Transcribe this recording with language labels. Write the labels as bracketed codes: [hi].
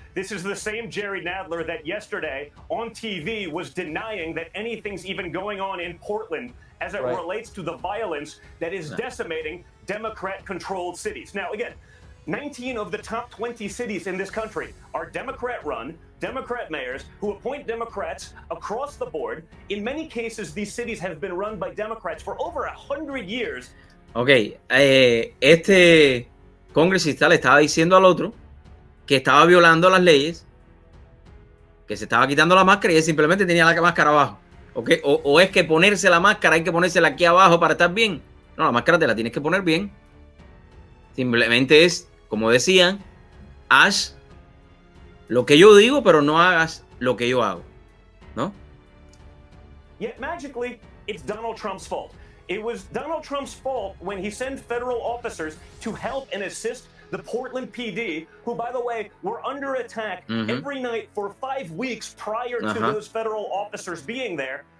[en] This is the same Jerry Nadler that yesterday on TV was denying that anything's even going on in Portland as it relates to the violence that is decimating Democrat-controlled cities. Now, again, 19 of the top 20 cities in this country are Democrat-run, Democrat mayors who appoint Democrats across the board. In many cases, these cities have been run by Democrats for over 100 years. [es] Ok, este congresista le estaba diciendo al otro que estaba violando las leyes, que se estaba quitando la máscara y él simplemente tenía la máscara abajo. Okay. O es que ponerse la máscara hay que ponérsela aquí abajo para estar bien. No, la máscara te la tienes que poner bien. Simplemente es, como decían, haz lo que yo digo, pero no hagas lo que yo hago, ¿no? [en] Yet magically, it's Donald Trump's fault. It was Donald Trump's fault when he sent federal officers to help and assist the Portland PD, who, by the way, were under attack every night for 5 weeks prior to those federal officers being there.